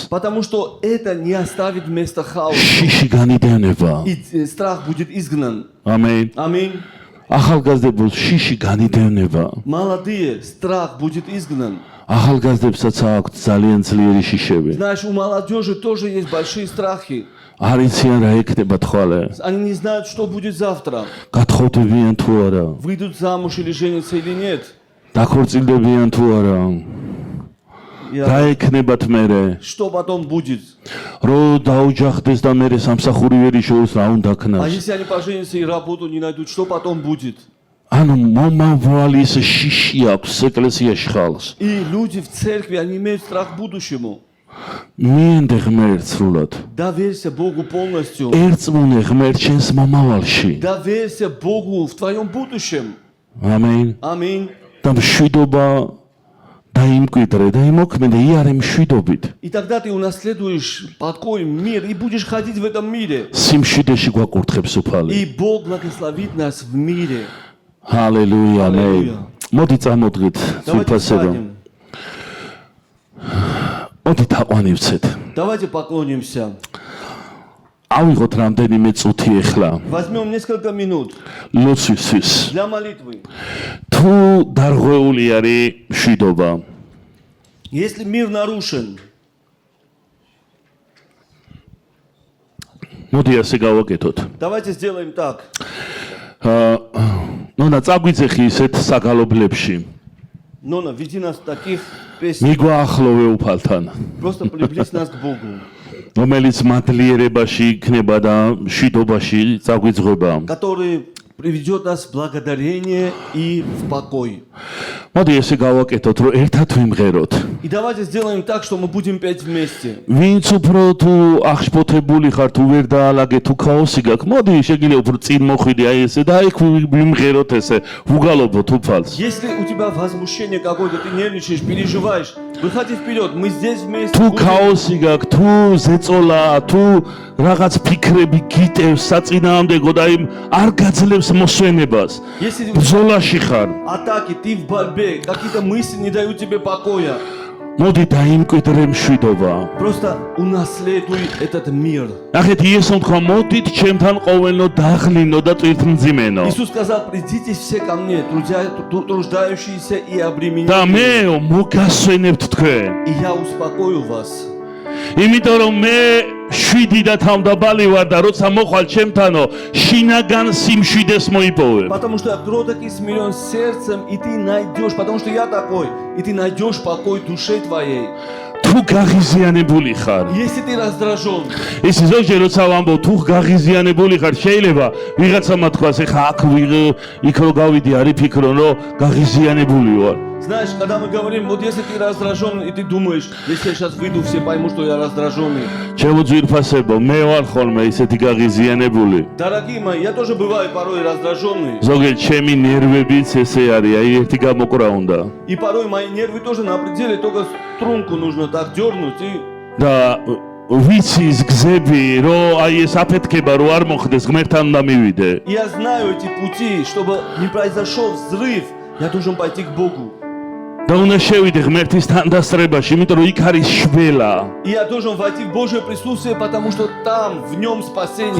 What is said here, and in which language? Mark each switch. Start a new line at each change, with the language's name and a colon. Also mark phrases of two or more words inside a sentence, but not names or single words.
Russian: Потому что это не оставит места хаосу.
Georgian: შიში განიდევნება.
Russian: И страх будет изгнан.
Georgian: ამენ.
Russian: Аминь.
Georgian: ახალგაზრდებულს შიში განიდევნება.
Russian: Молодые, страх будет изгнан.
Georgian: ახალგაზრდებსაც აქვთ ძალიან ძლიერი შიშები.
Russian: Знаешь, у молодежи тоже есть большие страхи.
Georgian: არ იციან რა ეკნება თვალე.
Russian: Они не знают, что будет завтра.
Georgian: გათხოვდებიან თუ არა.
Russian: Выйдут замуж или женятся или нет.
Georgian: დაქორწილდებიან თუ არა. რა ეკნებათ მერე.
Russian: Что потом будет?
Georgian: რო დაუჯახდეს და მერე სამსახური ვერ იშოვოს რა უნდა А ქნას.
Russian: если они поженятся и работу не найдут, что потом будет?
Georgian: ანუ მომავალი ეს შიში აქვს ეკლესიაში ხალხს.
Russian: И люди в церкви, они имеют страх будущему.
Georgian: მიენდე ღმერთს სრულად.
Russian: Доверься Богу полностью.
Georgian: ერწმუნე ღმერთს შენს მომავალში.
Russian: Доверься Богу в твоем будущем.
Georgian: ამენ.
Russian: Аминь.
Georgian: და მშვიდობა დაიმკვიდრე და იმოქმედე იარე მშვიდობით.
Russian: И тогда ты унаследуешь покой, мир и будешь ходить в этом мире.
Georgian: სიმშვიდეში გვაკურთხებს უფალი.
Russian: И Бог благословит нас в мире.
Georgian: ჰალელუია. ამენ. მოდი წამოდგეთ
Russian: Давайте
Georgian: სულფასებო.
Russian: встанем.
Georgian: მოდი თაყვანივცეთ.
Russian: Давайте поклонимся.
Georgian: ავიღოთ რამდენიმე წუთი ახლა.
Russian: Возьмем несколько минут
Georgian: ლოცვისთვის.
Russian: для молитвы.
Georgian: თუ დარღვეული არის მშვიდობა,
Russian: Если мир нарушен,
Georgian: მოდი ასე გავაკეთოთ.
Russian: давайте сделаем так.
Georgian: ნონა წაგვიძეხი ისეთ საგალობლებში.
Russian: Нона, веди нас в таких песнях.
Georgian: მიგვაახლოვე უფალთან,
Russian: Просто приблизь нас к Богу,
Georgian: რომელიც მადლიერებაში იქნება და მშვიდობაში წაგვიძღვება.
Russian: который приведет нас в благодарение и в покой.
Georgian: მოდი ესე გავაკეთოთ, რომ ერთად ვიმღეროთ.
Russian: И давайте сделаем так, что мы будем петь вместе.
Georgian: ვინც უფრო თუ აღშფოთებული ხარ, თუ ვერ დაალაგე, თუ ქაოსი გაქვს, მოდი შეგიძლია უფრო წინ მოხვიდე აი ესე და აი ვიმღეროთ ესე, ვუგალობოთ უფალს.
Russian: Если у тебя возмущение какое-то, ты нервничаешь, переживаешь, выходи вперед, мы здесь вместе.
Georgian: თუ
Russian: будем.
Georgian: ქაოსი გაქვს, თუ ზეწოლა, თუ რაღაც ფიქრები გიტევს საწინააღმდეგო და იმ არ გაძლევს მოსვენებას.
Russian: Если
Georgian: ბრძოლაში ხარ,
Russian: атаки, ты в борьбе, какие-то мысли не дают тебе покоя,
Georgian: მოდი დაიმკვიდრე მშვიდობა.
Russian: просто унаследуй этот мир.
Georgian: ნახეთ იესომ თქვა, მოდით ჩემთან ყოველნო დაღლინო და ტვირთმძიმენო.
Russian: Иисус сказал, придите все ко мне, труждающиеся и
Georgian: და
Russian: обремененные,
Georgian: მე მოგასვენებთ თქვენ.
Russian: и я успокою вас.
Georgian: იმიტომ რომ მე შვიდი და თავდაბალი ვარ და როცა მოხვალ ჩემთანო შინაგან სიმშვიდეს მოიპოვებ.
Russian: Потому что я кроток и смирен сердцем, и ты найдешь, потому что я такой, и ты найдешь покой душе твоей.
Georgian: თუ გაღიზიანებული ხარ,
Russian: Если ты раздражен,
Georgian: ის ზოგჯერ როცა ვამბობ თუ გაღიზიანებული ხარ, შეიძლება ვიღაცამა თქვას, ეხა აქ იქ რო გავიდი, არის ფიქრონ რომ გაღიზიანებული ვარ.
Russian: знаешь, когда мы говорим, вот если ты раздражен, и ты думаешь, если я сейчас выйду, все поймут, что я раздраженный.
Georgian: ჩემო ძვირფასებო, მე ვარ ხოლმე ისეთი გაღიზიანებული.
Russian: Дорогие мои, я тоже бываю порой раздраженный,
Georgian: ზოგჯერ ჩემი ნერვებიც ესე არის, აი ერთი გამოკრა უნდა.
Russian: и порой мои нервы тоже на пределе, только струнку нужно так дернуть, и
Georgian: და ვიცის გზები, რომ აი ეს აფეთქება რო არ მოხდეს, ღმერთთან უნდა მივიდე.
Russian: я знаю эти пути, чтобы не произошел взрыв, я должен пойти к Богу.
Georgian: და უნდა შევიდე ღმერთის თანდასწრებაში, იმიტომ რომ იქ არის შველა.
Russian: И я должен войти в Божье присутствие, потому что там, в нем спасение.